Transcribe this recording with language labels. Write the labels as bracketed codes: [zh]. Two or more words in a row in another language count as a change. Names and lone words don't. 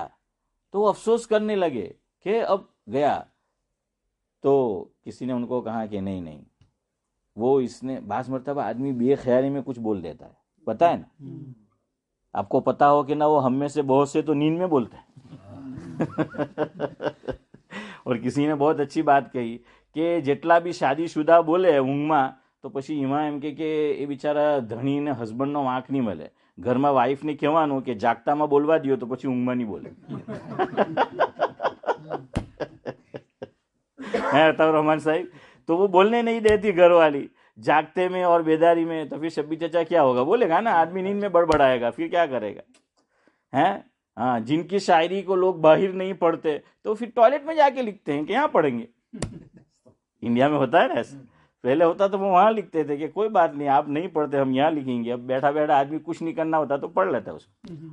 [ur] تو وہ افسوس کرنے لگے کہ اب گیا، تو کسی نے ان کو کہا کہ نہیں، وہ اس نے بعض مرتبہ آدمی بے خیالی میں کچھ بول دیتا ہے، پتا ہے نا، آپ کو پتا ہو کہ نہ، وہ ہم میں سے بہت سے تو نیند میں بولتے ہیں اور کسی نے بہت اچھی بات کہی کہ જેટલા بھی شادی شدہ [gu] બોલે ઊંઘમાં તો પછી એમાં એમ કે એ બિચારા ધણીને હસબન્ડનો વાંક નહીં મળે, ઘરમાં વાઈફને કહેવાનું કે જાગતામાં બોલવા દો તો પછી ઊંઘમાં નહીં બોલે [ur] ہے عطاء الرحمان صاحب، تو وہ بولنے نہیں دیتی گھر والی جاگتے میں اور بیداری میں، تو پھر شبی چچا کیا ہوگا، بولے گا نا، آدمی نیند میں بڑبڑائے گا، پھر کیا کرے گا، ہیں؟ ہاں، جن کی شاعری کو لوگ باہر نہیں پڑھتے تو پھر ٹوائلٹ میں جا کے لکھتے ہیں کہ یہاں پڑھیں گے، انڈیا میں ہوتا ہے نا ایسا، پہلے ہوتا تو وہ وہاں لکھتے تھے کہ کوئی بات نہیں، آپ نہیں پڑھتے ہم یہاں لکھیں گے، اب بیٹھا بیٹھا آدمی کچھ نہیں کرنا ہوتا تو پڑھ لیتا اس کو۔